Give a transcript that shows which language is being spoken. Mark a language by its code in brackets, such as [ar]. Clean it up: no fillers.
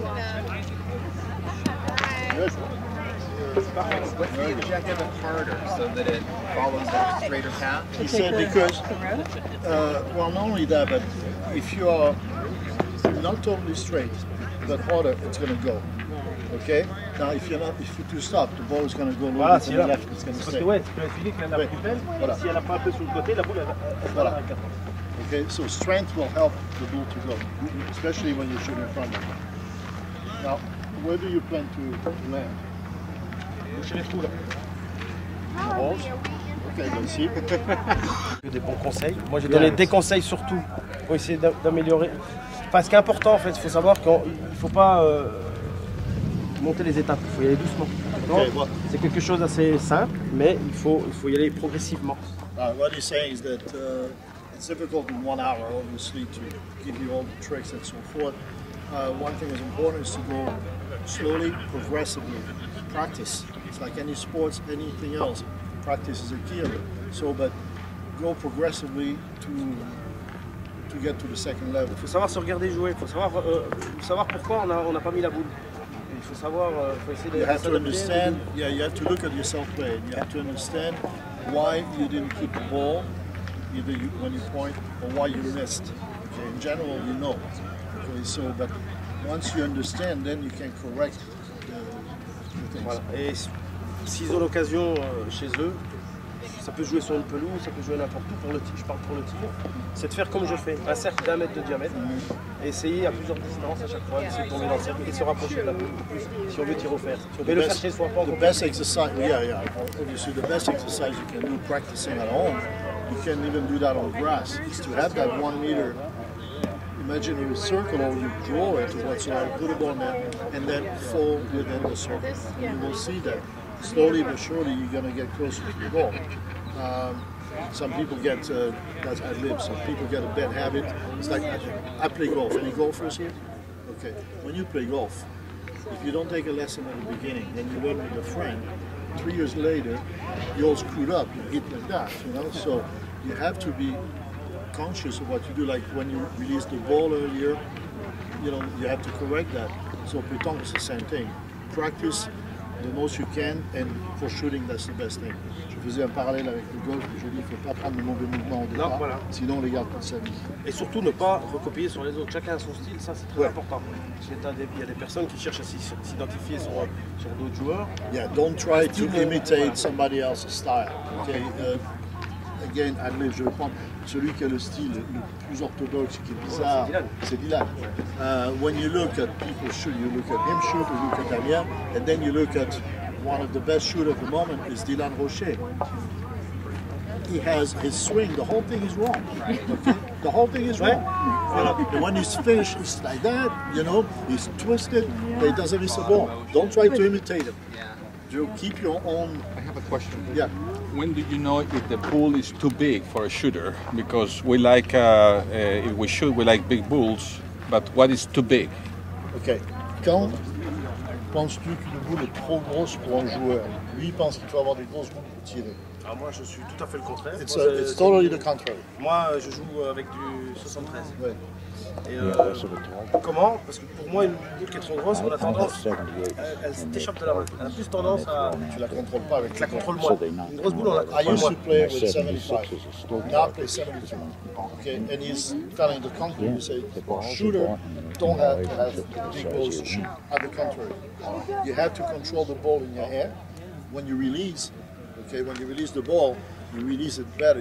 [en] What's the objective of harder so that it follows a straighter path? He said because, well, not only that, but if you are not totally straight, but harder, it's going to go. Okay? Now, if you're too stop, the ball is going to go a little bit to the left. It's going to [fr] Parce [en] stay. [fr] que ouais, tu dis qu'elle a pris pleine, si elle la prend un peu sur le côté, la boule, elle va à 4. [en] Okay, so strength will help the ball to go, especially when you're shooting in front of it. Now, where do you plan to land? [fr] Chez les trous là. [en] Balls? Okay, let's see. [fr] Des bons conseils. Moi j'ai donné des conseils surtout pour essayer d'améliorer. Enfin, ce qui est important en fait, il faut savoir qu'il ne faut pas monter les étapes, il faut y aller doucement. [en] Okay, [fr] c'est quelque chose d'assez simple, mais il faut y aller progressivement. [en] What he's saying is that it's difficult in 1 hour, obviously, to give you all the tricks and so forth. One thing is important is to go slowly, progressively. Practice. It's like any sports, anything else. Practice is a key of it. So, but go progressively to get to the second level. [fr] Il faut savoir se regarder jouer. Il faut savoir pourquoi on n'a pas mis la boule. Il faut savoir, faut essayer de. [en] You have to understand. Yeah, you have to look at yourself play. You have to understand why you didn't keep the ball, either when you point or why you missed. Okay, in general, you know. Okay, so but once you understand, then you can correct the things. [fr] Voilà. Et s'ils ont l'occasion chez eux, ça peut jouer sur une pelouse, ça peut jouer n'importe où pour le tir. Je parle pour le tir. C'est de faire comme je fais, un cercle d'1 mètre de diamètre, et essayer à plusieurs distances à chaque fois d'essayer de tomber dans le cercle et de se rapprocher de la boule plus si on veut tirer au fer. Si on veut le faire chez soi, pas en [en] The best exercise, yeah. Obviously, the best exercise you can do practicing at home, you can even do that on grass, is to have that 1 meter imaginary circle, or you draw it whatsoever, put a ball in there, and then fall within the circle. You will see that slowly but surely you're going to get closer to the ball. Some people get, that's ad lib, some people get a bad habit. It's like, I play golf. Any golfers here? Okay. When you play golf, if you don't take a lesson at the beginning, then you learn with a friend, 3 years later, you're all screwed up, you hit like that, you know? So you have to be conscious of what you do. Like when you release the ball earlier, you know, you have to correct that. So pétanque, it's the same thing. Practice the most you can, and for shooting, that's the best thing. [fr] Je faisais un parallèle avec le golf, je dis, il ne faut pas prendre de mauvais mouvements au départ, voilà. Sinon les gars ne s'amusent. Et surtout ne pas recopier sur les autres. Chacun a son style, ça c'est très important. Il y a des personnes qui cherchent à s'identifier sur d'autres joueurs. [en] Yeah, don't try to imitate somebody else's style. Okay? Again, admit, [fr] je vais prendre celui qui a le style le plus orthodoxe, qui est bizarre, c'est Dylan. [en] When you look at people shoot, you look at him shoot, you look at Damien, and then you look at one of the best shooters at the moment is Dylan Rocher. He has his swing, the whole thing is wrong. Okay? The whole thing is wrong. And when he's finished, it's like that, you know, he's twisted, but he doesn't miss a ball. Don't try to imitate him. You keep your own. I have a question. Yeah. When do you know if the bull is too big for a shooter? Because we like, if we shoot, we like big bulls, but what is too big? Ok. [fr] Quand penses-tu qu'une boule est trop grosse pour un joueur? Lui, il pense qu'il faut avoir des grosses boules pour tirer. Alors moi, je suis tout à fait le contraire. [en] It's totally the contrary. [fr] Moi, je joue avec du 73. Ouais. Et comment? Parce que pour moi, une boule qui est trop grosse, on a tendance, elle t'échappe de la main. Elle a plus tendance à. Tu la contrôles pas avec. Tu la contrôles moins. Une grosse boule, on la [en] I [fr] contrôle [en] used [fr] moins. [en] to play with 75. Now I play 72. Okay, and he's telling the contrary. You say, shooter don't have to have big balls to shoot. At the contrary, you have to control the ball in your hand. When you release, okay, when you release the ball, you release it better.